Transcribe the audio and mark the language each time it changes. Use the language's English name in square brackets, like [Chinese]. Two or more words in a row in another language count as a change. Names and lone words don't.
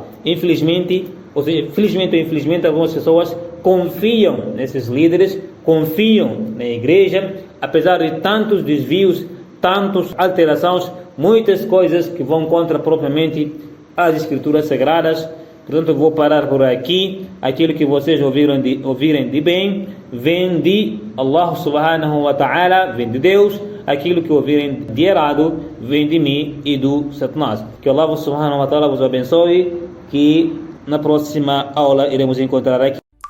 [Portuguese] Infelizmente, ou infelizmente, algumas pessoas confiam nesses líderes, confiam na igreja, apesar de tantos desvios, tantas alterações, muitas coisas que vão contra propriamente as escrituras sagradas. Portanto, eu vou parar por aqui. Aquilo que vocês ouvirem de bem, vem de [Arabic] الله سبحانه وتعالى, [Portuguese] vem de Deus. Aquilo que ouvirem de errado, vem de mim e do Satanás. Que [Arabic] الله سبحانه وتعالى [Portuguese] vos abençoe, que na próxima aula iremos encontrar aqui.